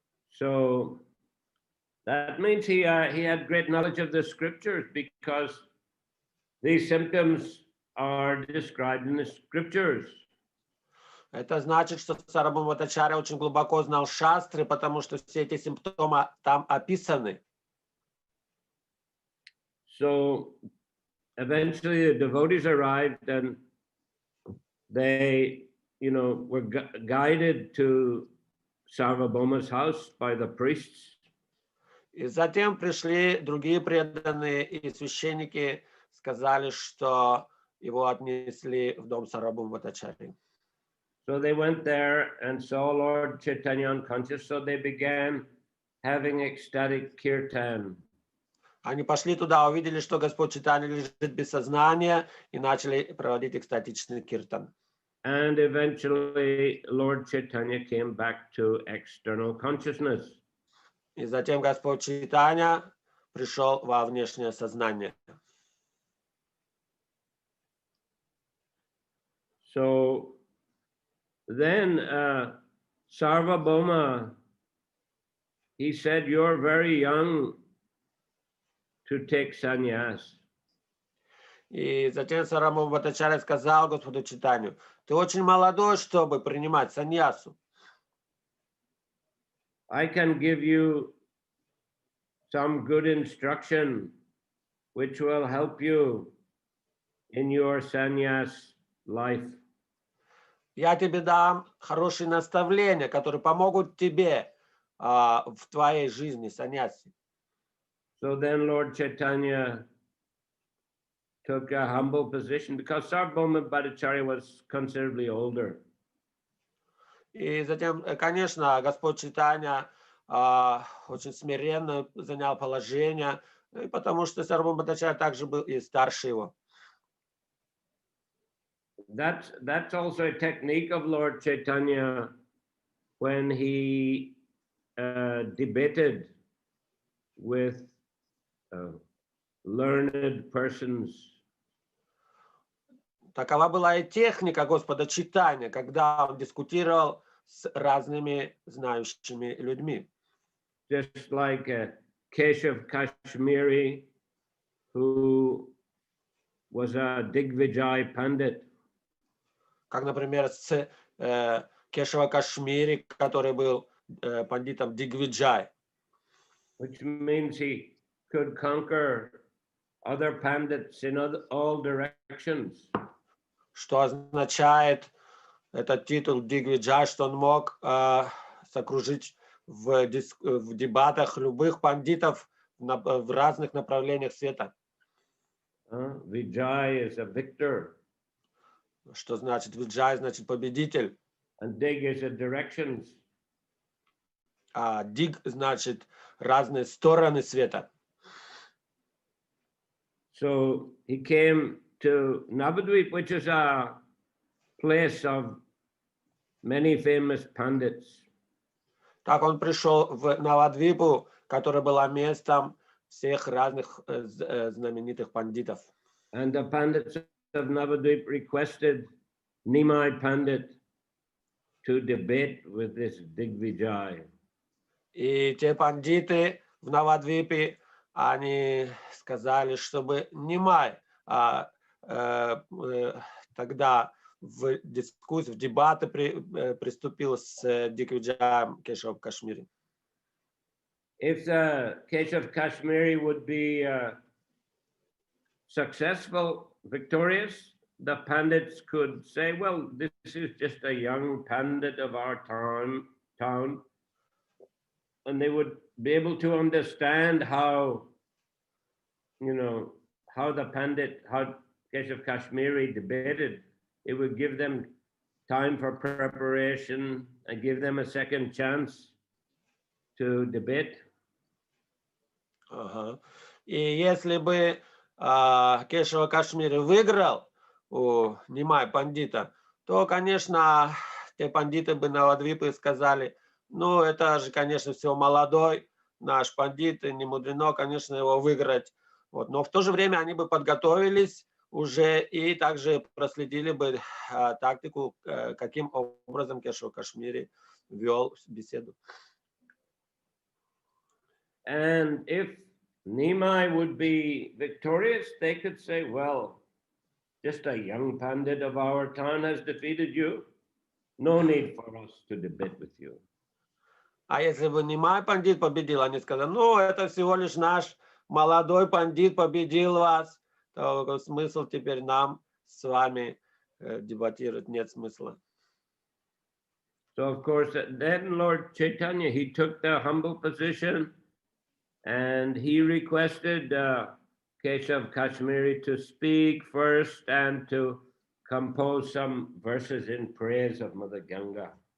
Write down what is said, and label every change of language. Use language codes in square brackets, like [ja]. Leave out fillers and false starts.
[en] So that means he had great knowledge of the scriptures, because these symptoms are described in the scriptures. [ru] Это значит, что Сарвабхаума Бхаттачарья очень глубоко знал шастры, потому что все эти симптомы там описаны. [en] So eventually the devotees arrived, and they, were guided to Sarvabhauma's house by the priests. [ru] И затем пришли другие преданные, и священники сказали, что его отнесли в дом Сарвабхаума Бхаттачарьи. [en] So they went there and saw Lord Chaitanya unconscious, so they began having ecstatic kirtan. [ru] Они пошли туда, увидели, что Господь Чайтанья лежит без сознания, и начали проводить экстатичный киртан. [en] And eventually Lord Chaitanya came back to external consciousness. [ru] И затем Господь Чайтанья пришел во внешнее сознание. [en] So then Sarvabhauma, he said, "You're very young to take sannyas." [ru] И затем Сарвабхаума Бхаттачарья сказал Господу Чайтанью: ты очень молодой, чтобы принимать саньясу. [en] I can give you some good instruction which will help you in your sannyas life. [ru] Я тебе дам хорошие наставления, которые помогут тебе в твоей жизни, саньяси. [en] So then Lord Chaitanya took a humble position, because Sarvabhauma Bhattacharya was considerably older. [ru] И затем, конечно, Господь Чайтанья очень смиренно занял положение, потому что Сарвабхаума Бхаттачарья также был и старше его. [en] That's also a technique of Lord Chaitanya when he debated with learned persons. [ru] Такова была и техника Господа Чайтаньи, когда он дискутировал с разными знающими людьми. [en] Just like Keshav Kashmiri, who was a Digvijay Pandit. [ru] Как, например, с Кешава Кашмири, который был пандитом Дигвиджай. [en] Which means he could conquer other pandits in all directions. [ru] Что означает этот титул Дигвиджай, что он мог сокружить в дебатах любых пандитов в разных направлениях света. [en] Vijay is a victor. [ru] Что значит Виджай? Значит победитель. [en] And Dig is a directions. [ru] А Диг значит разные стороны света. [en] So he came to Navadvip, which is a place of many famous pandits. [ru] Так он пришел в Навадвипу, которая была местом всех разных знаменитых пандитов. [en] And the Pandits of Navadvip requested Nimai Pandit to debate with this Digvijay. [ru] И те пандиты в Навадвипе, они сказали, чтобы Нимай тогда в дискуссию, в дебаты приступил с Диквиджаем Кешав Кашмири. [en] If the Keshav Kashmiri would be successful, victorious, the Pandits could say, well, this is just a young Pandit of our town. And they would be able to understand how, how the Pandit, how Keshav Kashmiri debated. It would give them time for preparation and give them a second chance to debate. [ru] И если бы Кешава Кашмири выиграл у Нимай пандита, то, конечно, те пандиты бы Навадвипы сказали, ну, это же, конечно, всего молодой наш пандит, и не мудрено, конечно, его выиграть. Вот. Но в то же время они бы подготовились уже и также проследили бы тактику, каким образом Кешава Кашмири вел беседу. [en] And if Nimai would be victorious, they could say, well, just a young Pandit of our town has defeated you. No need for us to debate with you. [ru] А если бы Нимай пандит победил, они сказали, ну, это всего лишь наш молодой пандит победил вас, то смысл теперь нам с вами дебатировать нет смысла. [en] So, of course, then Lord Chaitanya, he took the humble position and he requested Keshav Kashmiri to speak first and to compose some verses in praise of Mother Ganga.